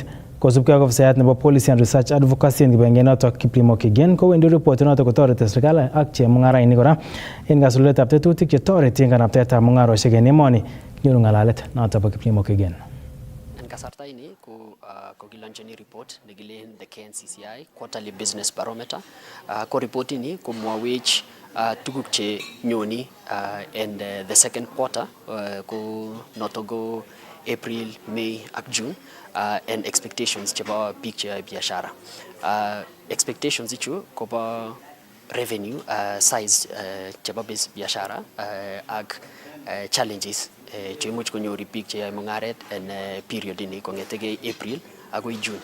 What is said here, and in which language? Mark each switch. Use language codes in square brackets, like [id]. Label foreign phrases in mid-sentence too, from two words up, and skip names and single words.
[kln] Kosubkei ak ofisayat nebo Policy and Research Advocacy en kibagengenotok Kiplimo Kigen kowendi report notok kotoreti serikali ak chemung'arainik kora en kasuldaetab tetutik chetoreti en kanaptaetab mung'arosiek en emoni. Nyoru ng'alalet notok bo Kiplimo Kigen. Kasarta ini ko kiloncheni report nekilen the KNCCI Quarterly Business Barometer. Ko report ini komwawech tuguk che nyoni [en] in the second quarter [kln] ko notogo April, May ak June [en] and expectations [kln] chebo biik cheyoe biashara. Expectations ichu kobo revenue size chebo biashara ak challenges cheimuch konyoru biik cheyoe mung'aret en period ini kong'etegei April agoi June.